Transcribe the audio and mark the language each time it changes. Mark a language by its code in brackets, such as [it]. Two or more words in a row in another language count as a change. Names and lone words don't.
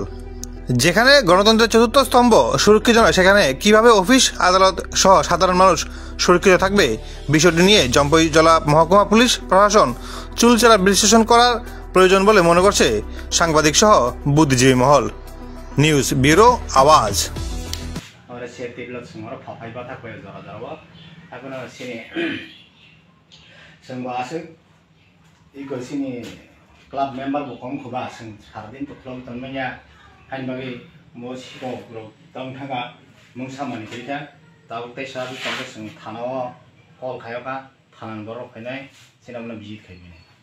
[bn] যেখানে গণতন্ত্রের চতুর্থ স্তম্ভ সুরক্ষিত নয়, সেখানে কিভাবে অফিস আদালত সহ সাধারণ মানুষ সুরক্ষিত থাকবে, বিষয়টি নিয়ে জম্পিজলা মহকুমা পুলিশ প্রশাসন চুলচেরা বিশ্লেষণ করার প্রয়োজন বলে মনে করছে সাংবাদিক সহ বুদ্ধিজীবী মহল। নিউজ ব্যুরো, আওয়াজ। [en] club member [trp] बुकम खुबा सं सारदिन पुतलम तनमैया हाइन बागै मो सिको ग्रो तंग थागा मुं सामानि खैता ताउ तैसा बि तंग सं थानाव कल खायका थानान बरो फैनाय सिनामना बिजित खैबिने।